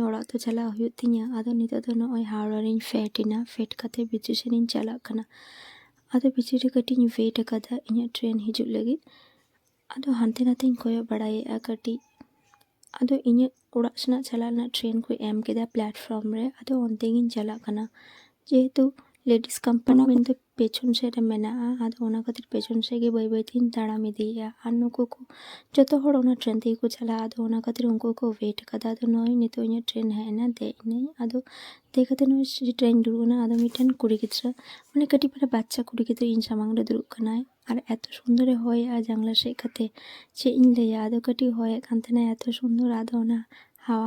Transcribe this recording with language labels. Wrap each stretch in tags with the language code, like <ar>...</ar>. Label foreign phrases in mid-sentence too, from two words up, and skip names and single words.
<sat>ᱚᱲᱟᱜ ᱛᱚ ᱪᱟᱞᱟᱜ ᱦᱩᱭᱩᱜ ᱛᱤᱧᱟ ᱟᱫᱚ ᱱᱤᱛᱚᱜ ᱫᱚ ᱱᱚᱜᱼᱚᱭ ᱦᱟᱣᱲᱟ ᱨᱤᱧ ᱯᱷᱮᱰ ᱮᱱᱟ ᱯᱷᱮᱰ ᱠᱟᱛᱮ ᱵᱷᱤᱛᱨᱤ ᱥᱮᱫ ᱤᱧ ᱪᱟᱞᱟᱜ ᱠᱟᱱᱟ ᱟᱫᱚ ᱵᱷᱤᱛᱨᱤ ᱨᱮ ᱠᱟᱹᱴᱤᱡ ᱤᱧ ᱳᱭᱮᱴ ᱟᱠᱟᱫᱟ ᱤᱧᱟᱹᱜ ᱴᱨᱮᱱ ᱦᱤᱡᱩᱜ ᱞᱟᱹᱜᱤᱫ ᱟᱫᱚ ᱦᱟᱱᱛᱮ ᱱᱟᱛᱮᱧ ᱠᱚᱭᱚᱜ ᱵᱟᱲᱟᱭᱮᱜᱼᱟ ᱠᱟᱹᱴᱤᱡ ᱟᱫᱚ ᱤᱧᱟᱹᱜ ᱚᱲᱟᱜ ᱥᱮᱱᱟᱜ ᱪᱟᱞᱟᱜ ᱨᱮᱱᱟᱜ ᱴᱨᱮᱱ ᱠᱚ ᱮᱢ ᱠᱮᱫᱟ ᱯᱞᱟᱴᱯᱷᱨᱚᱢ ᱨᱮ ᱟᱫᱚ ᱚᱱᱛᱮ ᱜᱤᱧ ᱪᱟᱞᱟᱜ ᱠᱟᱱᱟ</sat> <bn>যেহেতু লেডিস কম্পার্টমেন্ট</bn> <sat>ᱫᱚ পেছন ᱥᱮᱫ ᱨᱮ ᱢᱮᱱᱟᱜᱼᱟ ᱟᱫᱚ ᱚᱱᱟ ᱠᱷᱟᱹᱛᱤᱨ ᱯᱮᱪᱷᱚᱱ ᱥᱮᱫ ᱜᱮ ᱵᱟᱹᱭ ᱛᱤᱧ ᱛᱟᱲᱟᱢ ᱤᱫᱤᱭᱮᱜᱼᱟ ᱟᱨ ᱱᱩᱠᱩ ᱠᱚ ᱡᱚᱛᱚ ᱦᱚᱲ ᱚᱱᱟ ᱴᱨᱮᱱ ᱛᱮᱜᱮ ᱠᱚ ᱪᱟᱞᱟᱜᱼᱟ ᱟᱫᱚ ᱚᱱᱟ ᱠᱷᱟᱹᱛᱤᱨ ᱩᱱᱠᱩ ᱠᱚ ᱳᱭᱮᱴ ᱟᱠᱟᱫᱟ ᱟᱫᱚ ᱱᱚᱜᱼᱚᱭ ᱱᱤᱛᱚᱜ ᱤᱧᱟᱹᱜ ᱴᱨᱮᱱ ᱦᱮᱡ ᱮᱱᱟ ᱫᱮᱡ ᱮᱱᱟᱹᱧ ᱟᱫᱚ ᱫᱮᱡ ᱠᱟᱛᱮ ᱱᱚᱜᱼᱚᱭ ᱴᱨᱮᱱ ᱫᱩᱲᱩᱵ ᱮᱱᱟ ᱟᱫᱚ ᱢᱤᱫᱴᱮᱱ ᱠᱩᱲᱤ ᱜᱤᱫᱽᱨᱟᱹ ᱢᱟᱱᱮ ᱠᱟᱹᱴᱤᱡ ᱯᱟᱨᱟ ᱵᱟচ্চা ᱠᱩᱲᱤ ᱜᱤᱫᱽᱨᱟᱹ ᱤᱧ ᱥᱟᱢᱟᱝ ᱨᱮ ᱫᱩᱲᱩᱵ ᱠᱟᱱᱟᱭ ᱟᱨ</sat> <bn>এত সুন্দর হয়েছে জানলা</bn> <sat>ᱥᱮᱫ ᱠᱟᱛᱮ ᱪᱮᱫ ᱤᱧ ᱞᱟᱹᱭᱟ ᱟᱫᱚ ᱠᱟᱹᱴᱤᱡ ᱦᱚᱭᱮᱫ ᱠᱟᱱ ᱛᱟᱦᱮᱱᱟ</sat> <bn>এত সুন্দর</bn> <sat>আদᱚ ᱚᱱᱟ হাওয়া</sat>